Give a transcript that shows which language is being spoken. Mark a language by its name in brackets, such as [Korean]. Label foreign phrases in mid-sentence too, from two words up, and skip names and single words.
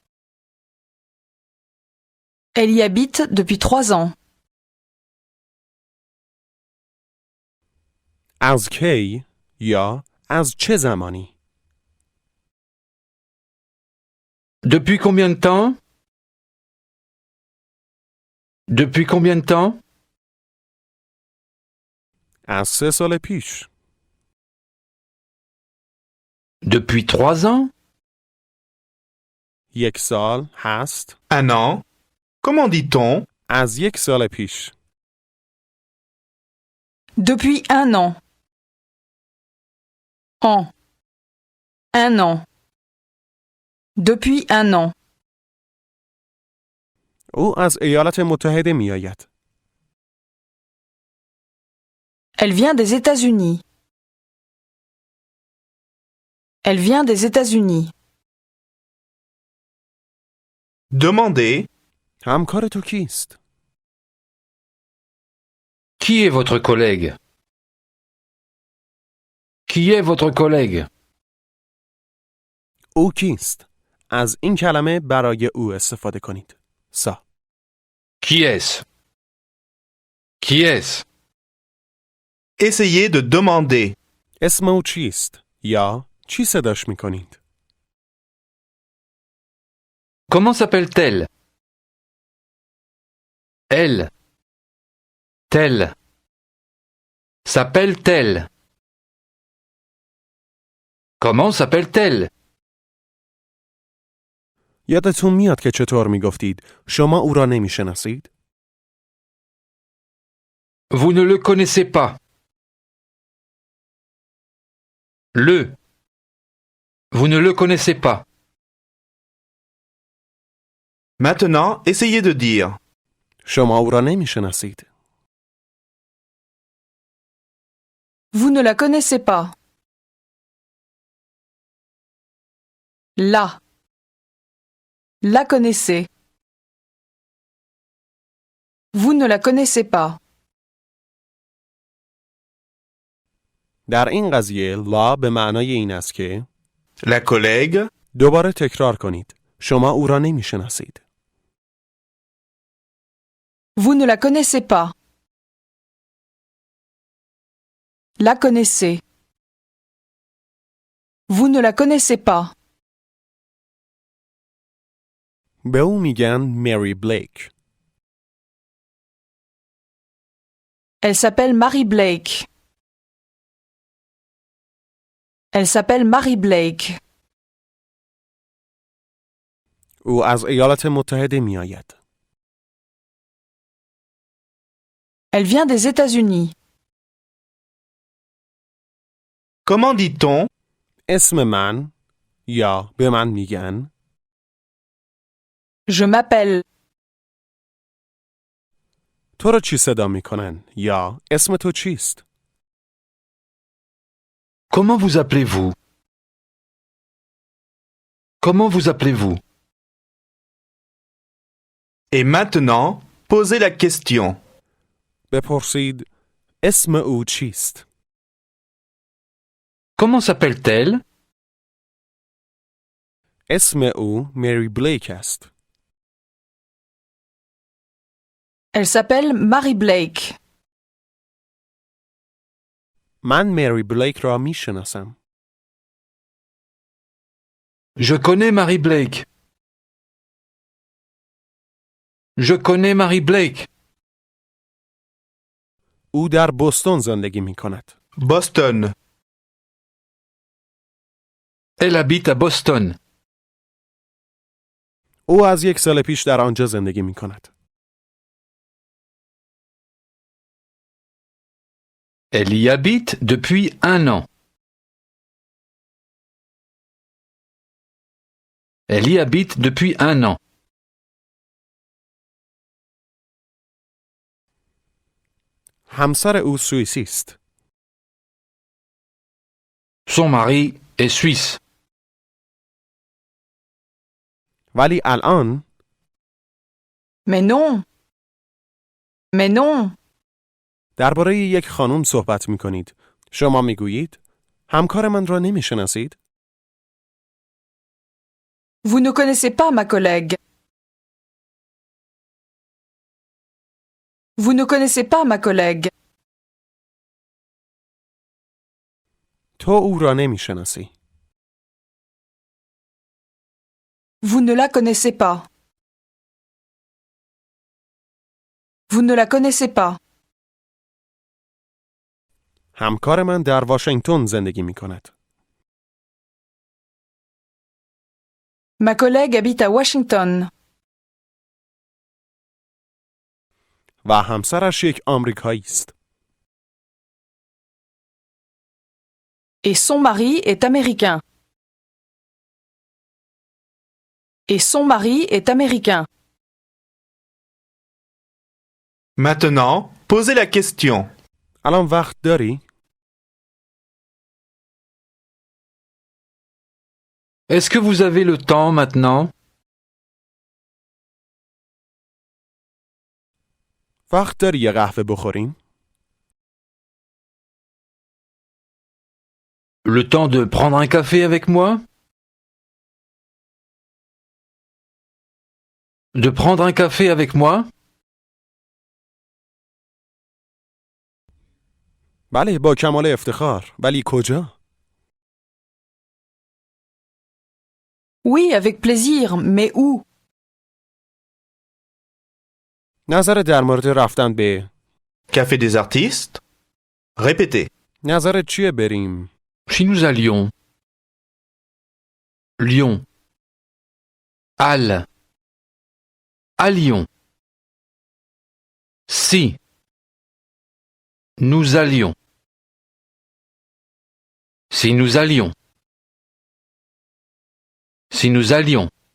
[French] Elle y habite depuis 3 ans. [Persian] از کی یا از چه زمانی؟ [French] Depuis combien de temps? Depuis combien de temps? [Persian] از 3 سال پیش. [French] Depuis 3 ans? [Persian] 1 سال هست. [French] Un an. Comment dit-on? [Persian] از 1 سال پیش. [French] Depuis 1 an. An. 1 an. Depuis 1 an. [Persian] او از ایالات متحده می آید. [French] Elle vient des États-Unis. Elle vient des États-Unis. Demandez. [Persian] همکار تو کیست؟ [French] Qui est votre collègue? Qui est votre collègue? [Persian] او کیست؟ از این کلمه برای او استفاده کنید. سا. [French] Qui est-ce? Qui est-ce? Essayez de demander. [Persian] اسم او چیست؟ یا چی صداش می کنید؟ [French] Comment s'appelle-t-elle? Elle. Telle. S'appelle-t-elle? Comment s'appelle-t-elle? [Persian] یادتون میاد که چطور می گفتید شما او را نمی شناسید؟ [French] Vous ne le connaissez pas. Le. Vous ne le connaissez pas. Maintenant, essayez de dire. [Persian] شما او را نمی شناسید. [French] Vous ne la connaissez pas. La. La connaissez. Vous ne la connaissez pas. [Persian] در این قضیه لا به معنای این است که [French] La collègue. [Persian] دوباره تکرار کنید. شما او را نمی شناسید. [French] Vous ne la connaissez pas. La connaissez. Vous ne la connaissez pas. [Persian] به او میگن مری بلیک. [French] Elle s'appelle Mary Blake. Elle s'appelle Mary Blake. [Persian] او از ایالات متحده می آید. [French] Elle vient des États-Unis. Comment dit-on? [Persian] اسم من یا به من میگن [French] Je m'appelle. [Persian] تو را چی صدا میکنن یا اسم تو چیست؟ [French] Comment vous appelez-vous? Comment vous appelez-vous? Et maintenant, posez la question. [Persian] بپرسید اسم او چیست؟ [French] Comment s'appelle-t-elle? [Persian] اسم او مری بلیک است. [French] Elle s'appelle Mary Blake. [Persian] من مری بلیک را میشناسم. [French] Je connais Mary Blake. Je connais Mary Blake. [Persian] او در بوستون زندگی می کند. [French] Boston. Elle habite à Boston. [Persian] او از 1 سال پیش در آنجا زندگی می کند. [French] Elle y habite depuis 1 an. Elle y habite depuis 1 an. [Persian] همسر او سوئیسی است. [French] Son mari est suisse. [Persian] ولی الان [French] Mais non. Mais non. [Persian] درباره یک خانم صحبت می کنید. شما می گویید همکار من را نمی شناسید؟ [French] Vous ne connaissez pas ma collègue. Vous ne connaissez pas ma collègue. [Persian] تو او را نمی شناسی. [French] Vous ne la connaissez pas. Vous ne la connaissez pas. [Persian] همکار من در واشنگتن زندگی می کند. [French] Ma collègue habite à Washington. [Persian] و همسرش یک آمریکایی است. [French] Et son mari est américain. Et son mari est américain. Maintenant, posez la question. [Persian] الان وقت داری؟ [French] Est-ce que vous avez le temps maintenant? [Persian] وقت داری یه قهوه بخوریم؟ [French] Le temps de prendre un café avec moi? De prendre un café avec moi? [Persian] بله با کمال افتخار. ولی کجا؟ [French] Oui, avec plaisir, mais où? [Persian] نظر در مورد رفتن به [French] Café des artistes. Répétez. [Persian] نظرت چیه بریم؟ [French] Si nous allions. Lyon. Halle. À Lyon. Si. Nous allions. Si nous allions. Si nous allions.